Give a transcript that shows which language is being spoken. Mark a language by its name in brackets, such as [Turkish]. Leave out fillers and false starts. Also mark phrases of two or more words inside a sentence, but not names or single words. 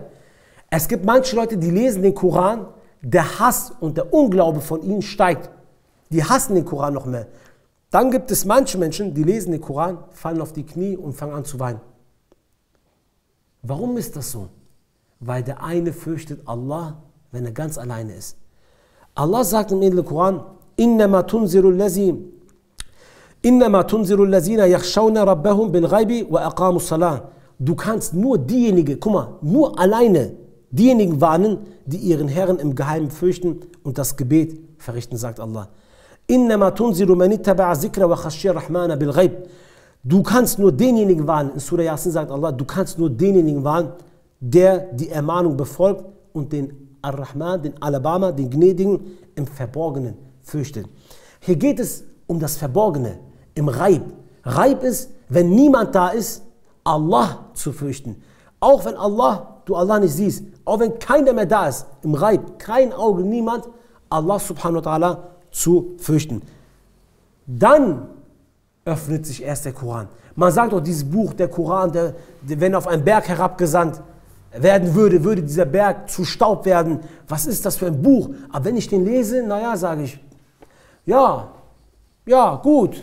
[German] Es gibt manche Leute, die lesen den Koran, der Hass und der Unglaube von ihnen steigt. Die hassen den Koran noch mehr. Dann gibt es manche Menschen, die lesen den Koran, fallen auf die Knie und fangen an zu weinen. Warum ist das so? Weil der eine fürchtet Allah, wenn er ganz alleine ist. Allah sagt im edlen Koran, [Arabic] إِنَّمَا تُنْزِرُ الَّذِينَ يَخْشَوْنَ رَبَّهُمْ بِالْغَيْبِ وَأَقَامُوا الصَّلَاةَ. [German] Du kannst nur diejenigen, guck mal, nur alleine diejenigen warnen, die ihren Herrn im Geheimen fürchten und das Gebet verrichten, sagt Allah. [Arabic] إِنَّمَا تُنْزِرُ مَنِ اتَّبَعَ الذِّكْرَ وَخَشِّيَ الرَّحْمَنَ بِالْغَيْبِ. [German] Du kannst nur denjenigen warnen, in Surah Yasin sagt Allah, du kannst nur denjenigen warnen, der die Ermahnung befolgt und den Ar-Rahman, den Alabama, den Gnädigen im Verborgenen fürchtet. Hier geht es um das Verborgene, im Raib. Raib ist, wenn niemand da ist, Allah zu fürchten. Auch wenn du Allah nicht siehst, auch wenn keiner mehr da ist, im Raib, kein Auge, niemand, Allah [Arabic] سبحانه وتعالى [German] zu fürchten. Dann öffnet sich erst der Koran. Man sagt doch, dieses Buch, der Koran, wenn auf einen Berg herabgesandt werden würde dieser Berg zu Staub werden. Was ist das für ein Buch? Aber wenn ich den lese, naja, sage ich, ja, gut.